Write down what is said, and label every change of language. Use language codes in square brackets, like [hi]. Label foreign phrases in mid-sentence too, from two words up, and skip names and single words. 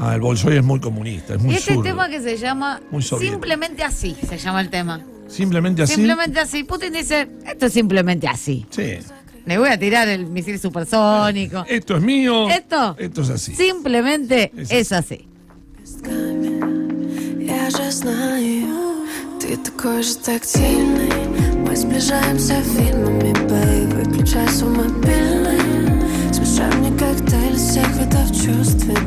[es] El Bolshoi es muy comunista, es muy zurdo. Y zurdo. tema que se llama Simplemente Así, se llama el tema. ¿Simplemente así? Simplemente así. Putin dice, esto es simplemente así. Sí. Le voy a tirar el misil supersónico. Esto es mío. Esto es así. Simplemente es así. [ru] Я же знаю, ты такой же тактильный. Мы сближаемся фильмами, бэй, выключай свой мобильный. Смешай мне коктейль всех видов чувств.